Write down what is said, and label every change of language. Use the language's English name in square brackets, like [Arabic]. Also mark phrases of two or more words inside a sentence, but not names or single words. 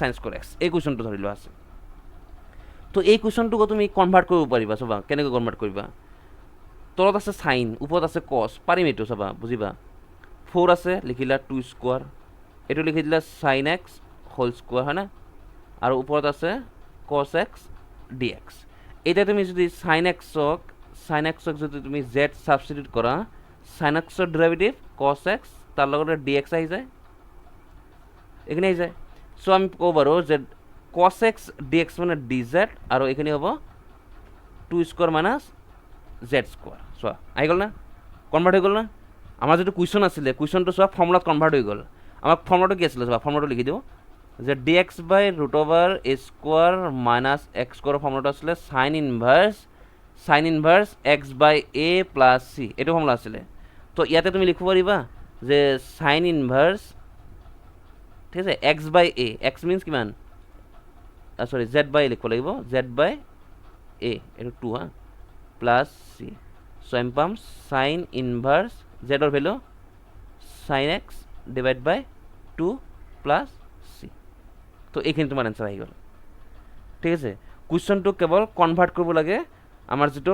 [Assamese] sin স্কোৱাৰ x এই কুৱেশ্যনটো ধৰি লোৱা আছে তো এই কুৱেশ্যনটোক তুমি কনভাৰ্ট কৰিব পাৰিবা চাবা কেনেকৈ কনভাৰ্ট কৰিবা তলত আছে সাইন ওপৰত আছে কস পাৰিম এইটো চাবা বুজিবা 4 আছে লিখিলা 2 স্কোৱাৰ এইটো লিখি দিলা sin x [English] whole square [Assamese] হয় না আৰু ওপৰত আছে cos x dx এতিয়া তুমি যদি sin x ক যদি তুমি z সাবস্টিটিউট কৰা sin x ৰ ডেৰিভেটিভ cos x তাৰ লগতে dx আহি যায় এখানে আহি যায় সো আমি ক'ব পাৰো যে cos x dx মানে dz আৰু এখানে হ'ব 2 [English] square minus [Assamese] z স্কোৱাৰ চোৱা আহি গ'ল না কনভাৰ্ট হৈ গ'ল না আমাৰ যেটো কুৱেশ্যন আছিলে কুৱেশ্যনটো চোৱা ফৰ্মুলাত কনভাৰ্ট হৈ গ'ল আমাৰ ফৰ্মুলাটো কি আছিলে চোৱা ফৰ্মুলাটো লিখি দিওঁ যে dx [English] by √over a square minus x square [Assamese] ফৰ্মুলাটো আছিলে sin [English] inverse x by a plus c [Assamese] এইটো ফৰ্মুলা আছিলে তো ইয়াতে তুমি লিখিব পাৰিবা যে sin ইনভাৰ্স ঠিক আছে [English] x by a x means [Assamese] কিমান সৰি z বাই লিখিব লাগিব z বাই a এইটো 2 হা প্লাছ c সো আমি পাম sin ইনভাৰ্স z ৰ ভ্যালু sin x [English] divide by 2 plus c [Assamese] তো এইখিনি তোমাৰ আনসাৰ আহি গ'ল ঠিক আছে কুৱেশ্যনটো কেৱল কনভাৰ্ট কৰিব লাগে আমাৰ যেটো